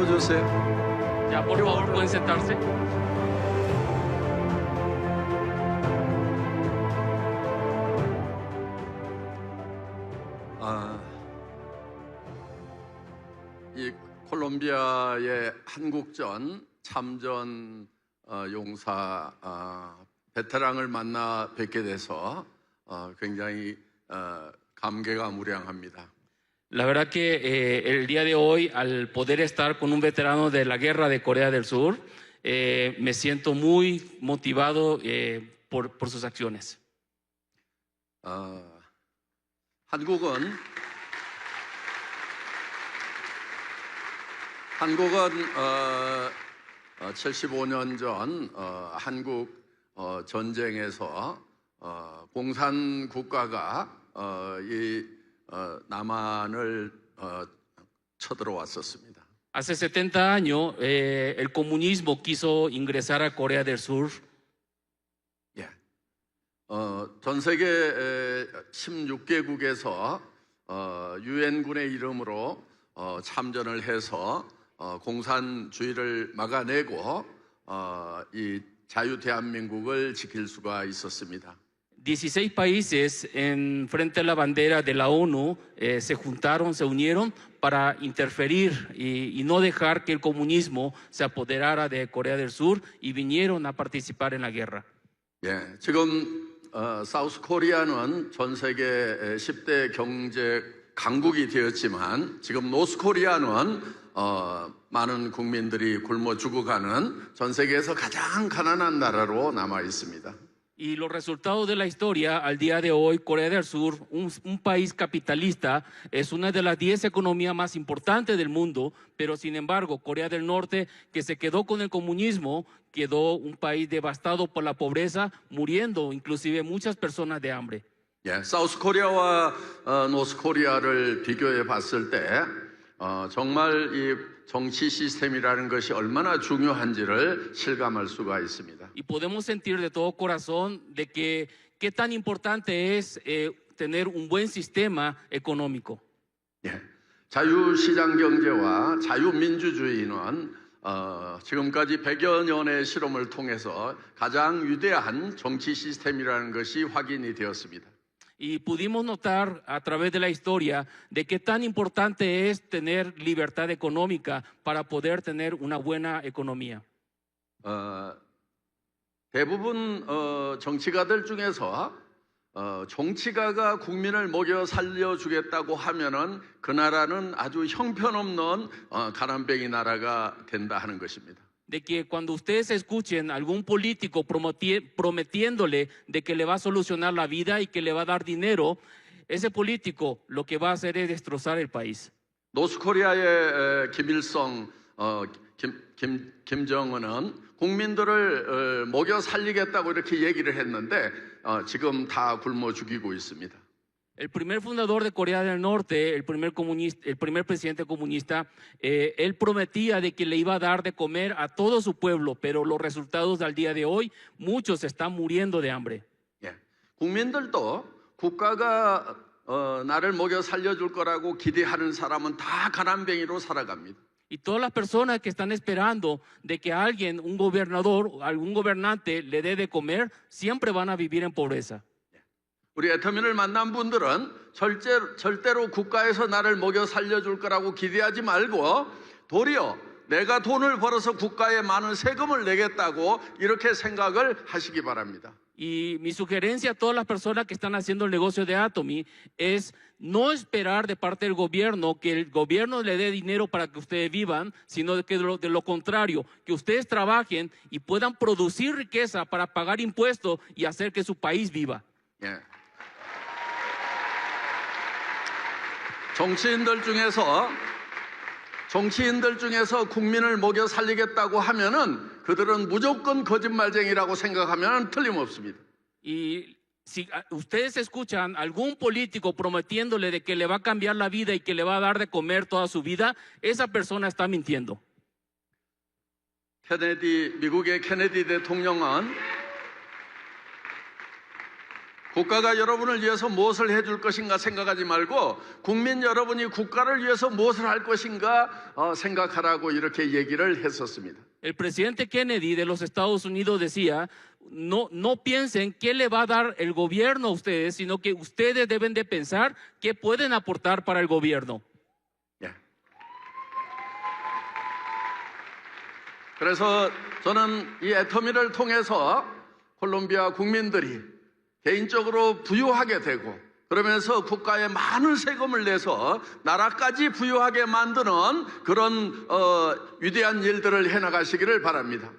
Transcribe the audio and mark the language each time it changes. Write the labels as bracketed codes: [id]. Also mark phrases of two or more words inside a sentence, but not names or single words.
[ko] 앉으세요. [es] Ya, por favor, pueden sentarse. [ko] 이 콜롬비아의 한국전 참전 용사 베테랑을 만나 뵙게 돼서 굉장히 감개무량합니다. [es] La verdad que el día de hoy, al poder estar con un veterano de la guerra de Corea del Sur, me siento muy motivado por sus acciones. [ko] 한국은 75년 전 한국 전쟁에서 공산 국가가 이 남한을 쳐들어왔었습니다. [es] Hace 70 años, el comunismo quiso ingresar a Corea del Sur. [ko] 예, 전 세계 16개국에서 유엔군의 이름으로 참전을 해서 공산주의를 막아내고 이 자유 대한민국을 지킬 수가 있었습니다. [es] 16 países en frente a la bandera de la ONU se juntaron, se unieron para interferir y no dejar que el comunismo se apoderara de Corea del Sur y vinieron a participar en la guerra. [ko] 예, 지금 사우스 코리아는 전 세계 10대 경제 강국이 되었지만 지금 노스 코리아는 많은 국민들이 굶어 죽어가는 전 세계에서 가장 가난한 나라로 남아 있습니다. [es] Y los resultados de la historia, al día de hoy, Corea del Sur, un país capitalista, es una de las 10 economías más importantes del mundo, pero sin embargo, Corea del Norte, que se quedó con el comunismo, quedó un país devastado por la pobreza, muriendo inclusive muchas personas de hambre. [ko] 예, 사우스 코리아와 노스 코리아를 비교해 봤을 때 정말 이 정치 시스템이라는 것이 얼마나 중요한지를 실감할 수가 있습니다. [es] Y podemos sentir de todo corazón de que qué tan importante es tener un buen sistema económico. [ko] 예, 자유시장 경제와 자유민주주의는 지금까지 100여 년의 실험을 통해서 가장 위대한 정치 시스템이라는 것이 확인이 되었습니다. [es] Y pudimos notar a través de la historia de qué tan importante es tener libertad económica para poder tener una buena economía. [ko] 대부분 정치가들 중에서 정치가가 국민을 먹여 살려주겠다고 하면은 그 나라는 아주 형편없는 가난뱅이 나라가 된다 하는 것입니다. [es] De que cuando ustedes escuchen a algún político prometiéndole de que le va a solucionar la vida y que le va a dar dinero, ese político lo que va a hacer es destrozar el país. [ko] 노스코리아의 김일성, 김정은은 국민들을 먹여 살리겠다고 이렇게 얘기를 했는데 지금 다 굶어 죽이고 있습니다. [es] El primer fundador de Corea del Norte, el primer presidente comunista, él prometía de que le iba a dar de comer a todo su pueblo, pero los resultados al día de hoy, muchos están muriendo de hambre. [ko] 예, 국민들도 국가가 나를 먹여 살려줄 거라고 기대하는 사람은 다 가난뱅이로 살아갑니다. [es] Y todas las personas que están esperando de que alguien, un gobernador, algún gobernante le dé de comer, siempre van a vivir en pobreza. [ko] 우리 애터민을 만난 분들은 절대로 국가에서 나를 먹여 살려줄 거라고 기대하지 말고 도리어 내가 돈을 벌어서 국가에 많은 세금을 내겠다고 이렇게 생각을 하시기 바랍니다. [es] Y mi sugerencia a todas las personas que están haciendo el negocio de Atomy es no esperar de parte del gobierno que el gobierno le dé dinero para que ustedes vivan, sino que de lo contrario, que ustedes trabajen y puedan producir riqueza para pagar impuestos y hacer que su país viva. [ko] 예. 정치인들 중에서 국민을 먹여 살리겠다고 하면은 그들은 무조건 거짓말쟁이라고 생각하면 틀림없습니다. [es] Y si ustedes escuchan algún político prometiéndole de que le va a cambiar la vida y que le va a dar de comer toda su vida, esa persona está mintiendo. [ko] 미국의 케네디 대통령은 국가가 여러분을 위해서 무엇을 해줄 것인가 생각하지 말고 국민 여러분이 국가를 위해서 무엇을 할 것인가 생각하라고 이렇게 얘기를 했었습니다. [es] El presidente Kennedy de los Estados Unidos decía, no piensen qué le va a dar el gobierno a ustedes, sino que ustedes deben de pensar qué pueden aportar para el gobierno. [ko] 예. 그래서 저는 이 애터미를 통해서 콜롬비아 국민들이 개인적으로 부유하게 되고 그러면서 국가에 많은 세금을 내서 나라까지 부유하게 만드는 그런 위대한 일들을 해나가시기를 바랍니다.